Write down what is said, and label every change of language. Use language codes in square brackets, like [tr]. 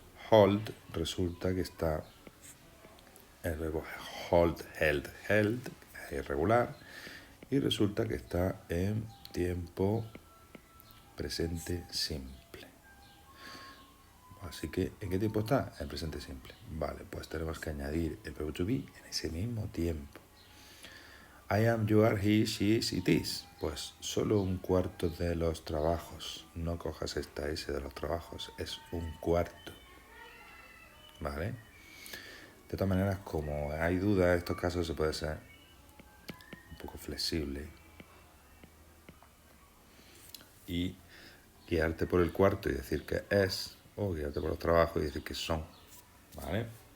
[es] Hold resulta que está el verbo hold, held, es irregular, y resulta que está en tiempo presente simple. Así que, ¿en qué tiempo está? En presente simple. Vale, pues tenemos que añadir el verbo to be en ese mismo tiempo. [en] I am, you are, he, she is, it is. [es] Pues solo un cuarto de los trabajos. No cojas esta S de los trabajos, es un cuarto. ¿Vale? De todas maneras, como hay dudas, en estos casos se puede ser un poco flexible y guiarte por el cuarto y decir que es, o guiarte por los trabajos y decir que son. ¿Vale?